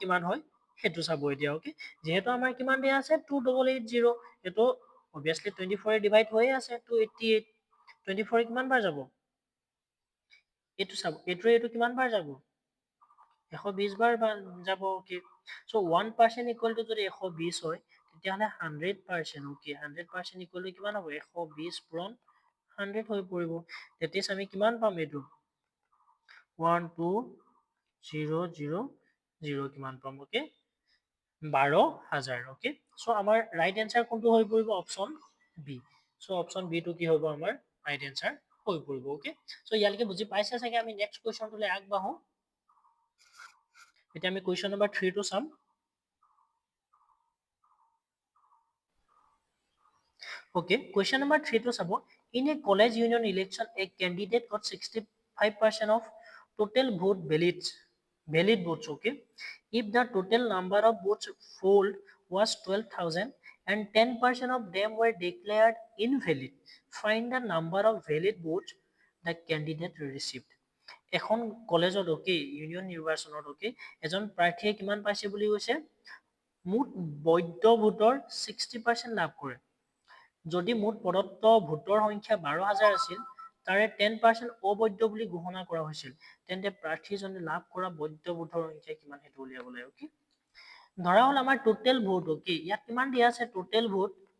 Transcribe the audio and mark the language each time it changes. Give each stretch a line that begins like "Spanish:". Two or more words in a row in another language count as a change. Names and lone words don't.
Assamese: কিমান হয় সেইটো চাব এতিয়া ওকে যেহেতু আমাৰ কিমান দিয়া আছে 2880 এটো obviously 24 এ ডিভাইড হৈয়ে আছে 288 24 কিমান বাৰ যাব এইটো চাব এইটো কিমান বাৰ যাব 120 বাৰ যাব
English: okay so
Assamese: 1%
English: equal to
Assamese: যদি 120 হয় তেতিয়াহলে 100% ওকে 100%
English: equal to
Assamese: কিমান হ'ব 120 পূৰণ 100 হৈ পৰিব
English: that is
Assamese: আমি কিমান পাম এইটো 12000 কিমান পাম ওকে 12000
English: okay so
Assamese: আমাৰ
English: right answer
Assamese: কোনটো হৈ পৰিব
English: option B so option B
Assamese: টো কি হ'ব আমাৰ
English: right answer
Assamese: হৈ পৰিব
English: okay so
Assamese: ইয়ালৈকে বুজি পাইছে চাগে আমি নেক্সট কুৱেশ্যনটোলৈ আগবাঢ়ো এতিয়া আমি
English: question number
Assamese: 3 টো চাম
English: Okay, question number 3
Assamese: টো চাবো.
English: In a college union election, a candidate got 65% of total vote valid votes. Okay, if the total number of votes polled was 12,000 and 10% of them were declared invalid, find the number of valid votes the candidate received.
Assamese: এখন কলেজত ওকে ইউনিয়ন নিৰ্বাচনত ওকে এজন প্ৰাৰ্থীয়ে কিমান পাইছে বুলি কৈছে মুঠ বৈধ ভোটৰ 60% লাভ কৰে যদি মুঠ প্ৰদত্ত ভোটৰ সংখ্যা 12000 আছিল তাৰে 10% অবৈধ বুলি ঘোষণা কৰা হৈছিল তেন্তে প্ৰাৰ্থীজনে লাভ কৰা বৈধ ভোটৰ সংখ্যা কিমান হেতু উলিয়াব লাগে ওকে ধৰা হল আমাৰ
English: total vote
Assamese: ওকে ইয়াত কিমান দিয়া আছে
English: total vote